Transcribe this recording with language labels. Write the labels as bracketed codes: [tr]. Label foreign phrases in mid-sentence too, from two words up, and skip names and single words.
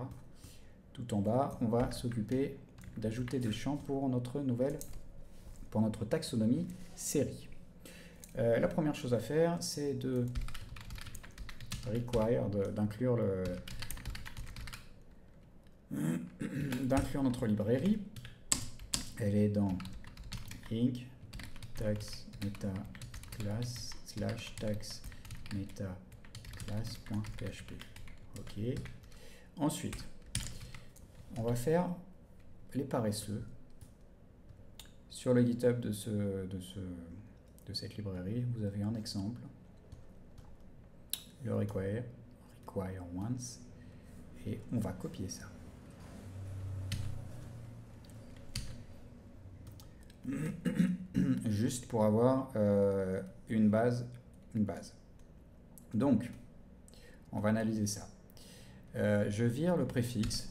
[fr] Tout en bas, on va s'occuper d'ajouter des champs pour notre taxonomie série. La première chose à faire, c'est de d'inclure notre librairie. Elle est dans inc tax meta class / tax meta class.php. Ok. Ensuite, on va faire les paresseux sur le GitHub de cette librairie. Vous avez un exemple, le [en] require once, [fr] et on va copier ça. Juste pour avoir une base. Donc, on va analyser ça. Je vire le préfixe.